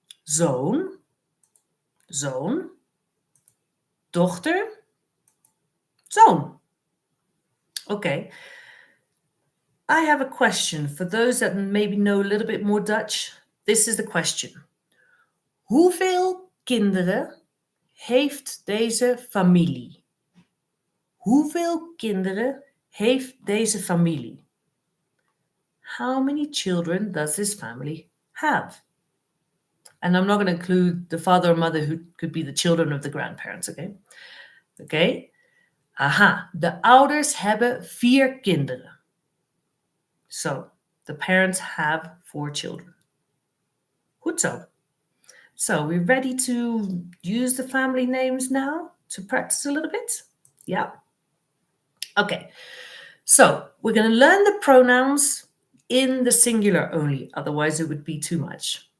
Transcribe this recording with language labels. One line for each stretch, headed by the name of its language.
Dutch: Zoon, zoon. Dochter, zoon. Okay.
English: I have a question for those that maybe know a little bit more Dutch. This is the question.
Dutch: Hoeveel kinderen heeft deze familie? Hoeveel kinderen heeft deze familie?
English: How many children does this family have? And I'm not going to include the father or mother who could be the children of the grandparents, okay? Okay.
Dutch: Aha, de ouders hebben 4 kinderen.
English: So, the parents have 4 children.
Dutch: Goed zo.
English: So, we're ready to use the family names now to practice a little bit? Yeah. Okay. So, we're going to learn the pronouns in the singular only, otherwise it would be too much.